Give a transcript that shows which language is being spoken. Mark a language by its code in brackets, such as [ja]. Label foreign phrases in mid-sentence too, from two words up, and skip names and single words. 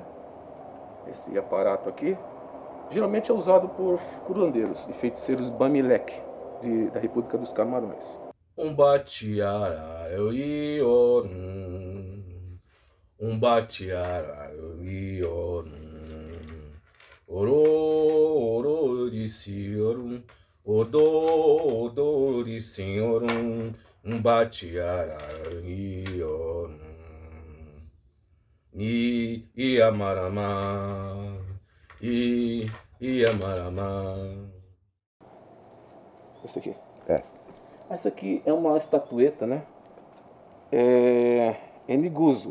[pt] Esse aparato aqui geralmente é usado por curandeiros e feiticeiros Bamileke da República dos Camarões. Umbatiara eu oro senhorum odori senhorum umbatiara e amarama Esse aqui? Essa aqui é uma estatueta, né? É Niguzo.